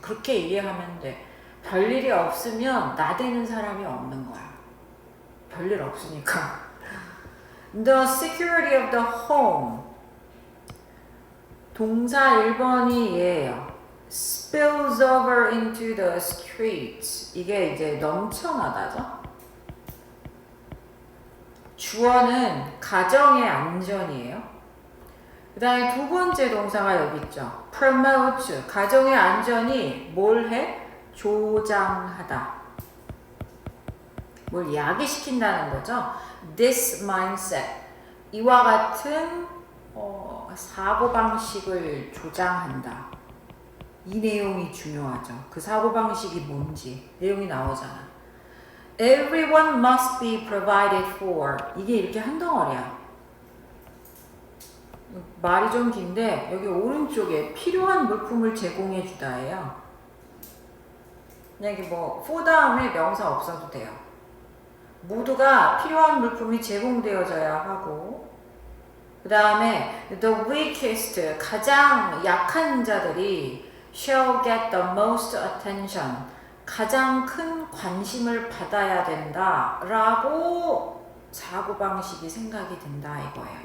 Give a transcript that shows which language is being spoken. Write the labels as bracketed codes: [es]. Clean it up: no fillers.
[ko] 그렇게 이해하면 돼. 별일이 없으면 나대는 사람이 없는 거야. 별일 없으니까. [en] The security of the home. [ko] 동사 1번이 얘예요. [en] spills over into the streets. [ko] 이게 이제 넘쳐나다죠. 주어는 가정의 안전이에요. 그 다음에 두 번째 동사가 여기 있죠. promote. 가정의 안전이 뭘 해? 조장하다. 뭘 야기시킨다는 거죠. [en] This mindset. [ko] 이와 같은 사고방식을 조장한다. 이 내용이 중요하죠. 그 사고방식이 뭔지 내용이 나오잖아. [en] Everyone must be provided for. [ko] 이게 이렇게 한 덩어리야. 말이 좀 긴데 여기 오른쪽에 필요한 물품을 제공해 주다예요. 여기 뭐 for 다음에 명사 없어도 돼요. 모두가 필요한 물품이 제공되어져야 하고 그 다음에 the weakest, 가장 약한 자들이 [en] shall get the most attention, [ko] 가장 큰 관심을 받아야 된다 라고 사고방식이 생각이 든다 이거예요.